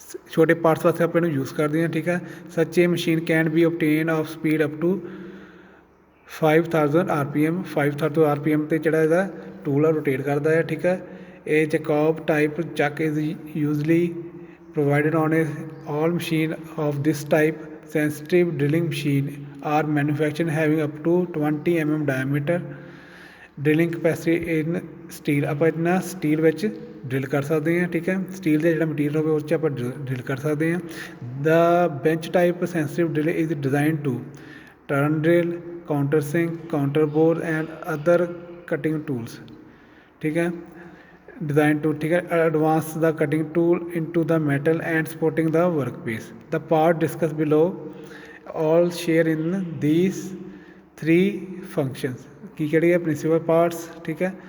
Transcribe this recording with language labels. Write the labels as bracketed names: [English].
[Punjabi] ਛੋਟੇ ਪਾਰਟਸ ਵਾਸਤੇ ਆਪਾਂ ਇਹਨੂੰ ਯੂਜ਼ ਕਰਦੇ ਹਾਂ, ਠੀਕ ਹੈ. [English] Such a machine can be obtain of speed up to 5000 RPM. [Punjabi] 5000 RPM 'ਤੇ ਜਿਹੜਾ ਇਹਦਾ ਟੂਲ ਆ ਰੋਟੇਟ ਕਰਦਾ ਹੈ, ਠੀਕ ਹੈ. [English] ਇਹ Jacob type chuck is usually provided on all machine of this type. Sensitive drilling machine are manufactured having up to 20 mm diameter. Drilling capacity in steel. [Punjabi] ਆਪਾਂ ਇਹਨਾਂ ਸਟੀਲ ਵਿੱਚ ਡਰਿਲ ਕਰ ਸਕਦੇ ਹਾਂ, ਠੀਕ ਹੈ. ਸਟੀਲ ਦਾ ਜਿਹੜਾ ਮਟੀਰੀਅਲ ਹੋਵੇ ਉਸ 'ਚ ਆਪਾਂ ਡਰਿਲ ਕਰ ਸਕਦੇ ਹਾਂ. [English] The bench type sensitive drill is designed to turn drill, countersink, counterbore and other cutting tools, [Punjabi] ਠੀਕ ਹੈ. [English] Designed to, [Hindi] ठीक है, [English] advance the cutting tool into the metal and supporting the workpiece. The part discussed below all share in these three functions. [Hindi] की करिए [English] principal parts, [Hindi] ठीक है.